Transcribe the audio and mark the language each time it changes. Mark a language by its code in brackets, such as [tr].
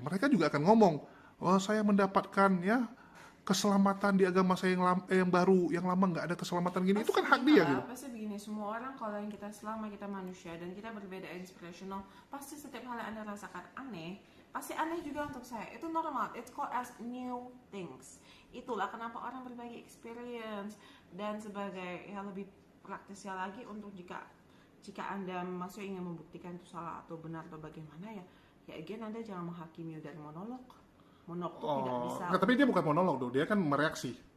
[id] Mereka juga akan ngomong, oh saya mendapatkan ya keselamatan di agama saya yang baru, yang lama nggak ada keselamatan gini. Itu kan hak dia gitu. Pasti begini, semua orang kalau yang kita selama kita manusia dan kita berbeda inspirational, pasti setiap hal yang Anda rasakan aneh, pasti aneh juga untuk saya. Itu normal. [en] It's called as new things. [id] Itulah kenapa orang berbagi experience dan sebagai lebih praktisnya lagi untuk jika Anda masih ingin membuktikan itu salah atau benar atau bagaimana ya again Anda jangan menghakimi dari monolog. Monolog itu tidak bisa. Tapi dia bukan monolog tuh, dia kan mereaksi.